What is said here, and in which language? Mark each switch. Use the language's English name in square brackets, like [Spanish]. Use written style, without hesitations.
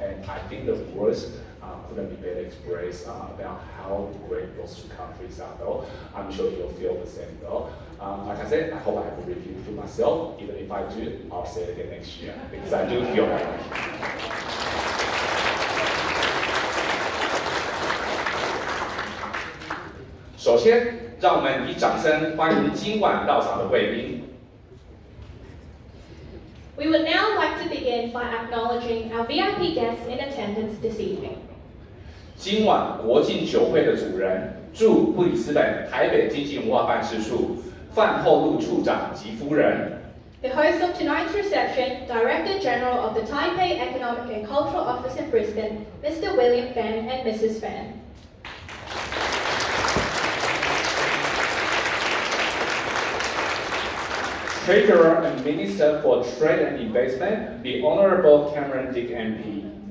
[English] And I think the words couldn't be better expressed about how great those two countries are though. I'm sure you'll feel the same though. Like I said, I hope I haven't repeated to myself. Even if I do, I'll say it again next year because I do feel like it. [Chinese] 首先，让我们以掌声欢迎今晚到场的贵宾。 [English] We would now like to begin by acknowledging our VIP guests in attendance this evening. [Chinese] 今晚国庆酒会的主人，驻布里斯本台北经济文化办事处范厚禄处长及夫人。 [English] The host of tonight's reception, Director General of the Taipei Economic and Cultural Office in Brisbane, Mr. William Fan and Mrs. Fan. Treasurer and Minister for Trade and Investment, the Honourable Cameron Dick MP.